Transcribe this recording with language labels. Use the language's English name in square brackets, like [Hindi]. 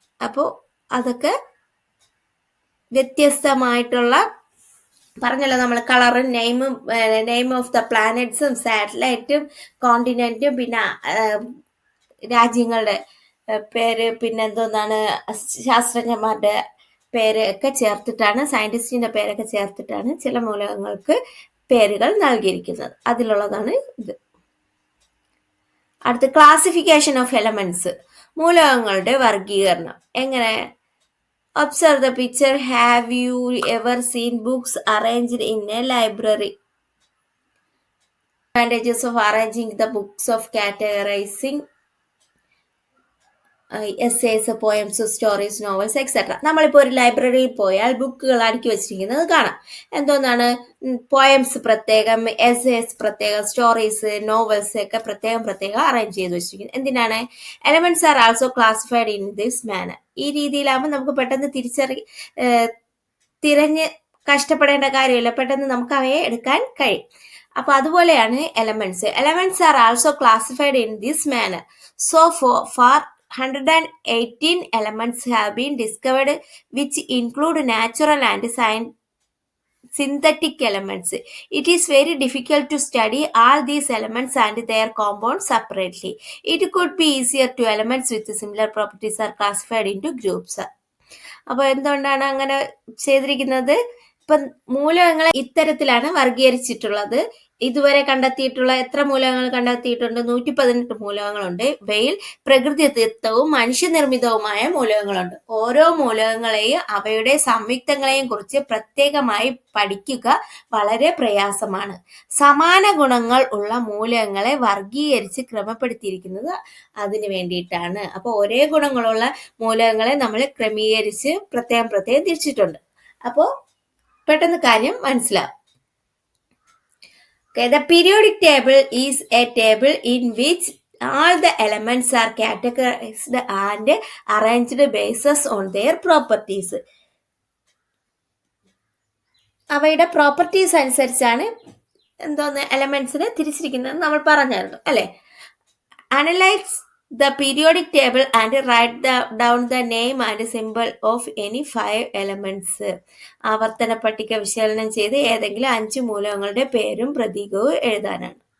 [Malayalam] അപ്പോൾ അതൊക്കെ വ്യത്യസ്തമായിട്ടുള്ള പറഞ്ഞല്ലോ നമ്മൾ കളറും നെയിമും, നെയിം ഓഫ് ദ പ്ലാനറ്റ്സും സാറ്റലൈറ്റും കോണ്ടിനെന്റും പിന്നെ രാജ്യങ്ങളുടെ പേര്, പിന്നെ എന്തോന്നാണ് ശാസ്ത്രജ്ഞന്മാരുടെ പേര് ഒക്കെ ചേർത്തിട്ടാണ്, സയന്റിസ്റ്റിന്റെ പേരൊക്കെ ചേർത്തിട്ടാണ് ചില മൂലകങ്ങൾക്ക് പേരുകൾ നൽകിയിരിക്കുന്നത്. അതിലുള്ളതാണ് ഇത്. അടുത്ത [English] classification of elements, [Malayalam] മൂലകങ്ങളുടെ വർഗീകരണം എങ്ങനെ? [English] Observe the picture. Have you ever seen books arranged in a library? Advantages of arranging the books of categorizing. [Malayalam] Essays, poems, stories, novels etcetera. നമ്മളിപ്പോൾ ഒരു ലൈബ്രറിയിൽ പോയാൽ ബുക്കുകൾ അടുക്കി വെച്ചിരിക്കുന്നത് കാണാം. എന്തോന്നാണ്, പോയംസ് പ്രത്യേകം, എസ്സേസ് പ്രത്യേകം, സ്റ്റോറീസ്, നോവൽസ് ഒക്കെ പ്രത്യേകം അറേഞ്ച് ചെയ്ത് വെച്ചിരിക്കുന്നത്. എന്തിനാണ്? [English] Elements are also classified in this manner. [Malayalam] ഈ രീതിയിലാകുമ്പോൾ നമുക്ക് പെട്ടെന്ന് തിരഞ്ഞ് കഷ്ടപ്പെടേണ്ട കാര്യമില്ല, പെട്ടെന്ന് നമുക്ക് അവയെ എടുക്കാൻ കഴിയും. അപ്പൊ അതുപോലെയാണ് elements. [English] Elements are also classified in this manner. [Malayalam] So far [English] 118 elements have been discovered which include natural and synthetic elements. It is very difficult to study all these elements and their compounds separately. It could be easier to elements with similar properties are classified into groups. [Malayalam] അപ്പോൾ എന്തുകൊണ്ടാണ് അങ്ങനെ ചെയ്തിരിക്കുന്നത്? ഇപ്പം മൂലകങ്ങളെ ഇത്തരത്തിലാണ് വർഗീകരിച്ചിട്ടുള്ളത്. ഇതുവരെ കണ്ടെത്തിയിട്ടുള്ള എത്ര മൂലകങ്ങൾ കണ്ടെത്തിയിട്ടുണ്ട്? 118 മൂലകങ്ങളുണ്ട്. ഇവയിൽ പ്രകൃതിദത്തവും മനുഷ്യനിർമ്മിതവുമായ മൂലകങ്ങളുണ്ട്. ഓരോ മൂലകങ്ങളെയും അവയുടെ സംയുക്തങ്ങളെയും കുറിച്ച് പ്രത്യേകമായി പഠിക്കുക വളരെ പ്രയാസമാണ്. സമാന ഗുണങ്ങൾ ഉള്ള മൂലകങ്ങളെ വർഗീകരിച്ച് ക്രമപ്പെടുത്തിയിരിക്കുന്നത് അതിന് വേണ്ടിയിട്ടാണ്. അപ്പോൾ ഒരേ ഗുണങ്ങളുള്ള മൂലകങ്ങളെ നമ്മൾ ക്രമീകരിച്ച് പ്രത്യേകം തിരിച്ചിട്ടുണ്ട്. അപ്പോൾ പെട്ടെന്ന് കാര്യം മനസ്സിലാവും. [English] Okay, the periodic table is a table in which all the elements are categorized and arranged based on their properties. [Malayalam] അവയുടെ പ്രോപ്പർട്ടീസ് അനുസരിച്ചാണ് എലമെന്റ്സിനെ തിരിച്ചിരിക്കുന്നത് നമ്മൾ പറഞ്ഞായിരുന്നു അല്ലെ. [English] Analyse the periodic table and write down the name and symbol of any 5 elements. [Malayalam] ആവർത്തന പട്ടിക വിശകലനം ചെയ്ത് ഏതെങ്കിലും 5 മൂലകങ്ങളുടെ പേരും പ്രതീകവും എഴുതാനാണ്.